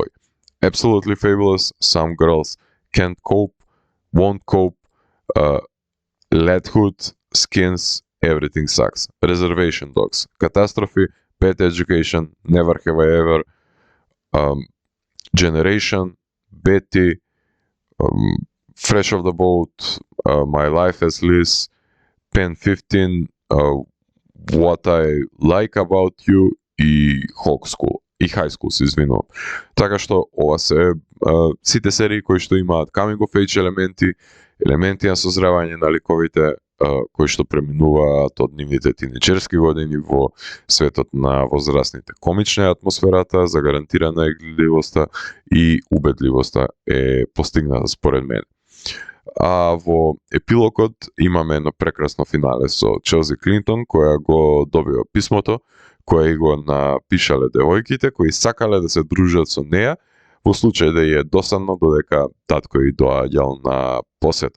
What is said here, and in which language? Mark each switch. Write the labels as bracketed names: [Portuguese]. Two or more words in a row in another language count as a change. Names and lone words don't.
[Macedonian] Absolutely Fabulous, Some Girls Can't Cope, Won't Cope, Ladhood, Skins, Everything Sucks, Reservation Dogs, Catastrophe, Pet Education, Never Have I Ever, Generation, Betty, Fresh Off the Boat, My Life as Liz, Pen 15, What I Like About You и High School, се извинувам. Така што ова се сите серии кои што имаат [English] coming of age [Macedonian] елементи на созревање на ликовите кои што преминуваат од нивните тинеџерски години во светот на возрастните. Комична е атмосферата, загарантирана е гледливоста и убедливоста е постигната според мене. А во епилогот имаме едно прекрасно финале со Челси Клинтон, која го добива писмото, која и го напишале девојките, кои сакале да се дружат со неа, во случај да ја е досадно додека татко и доаѓал на посета.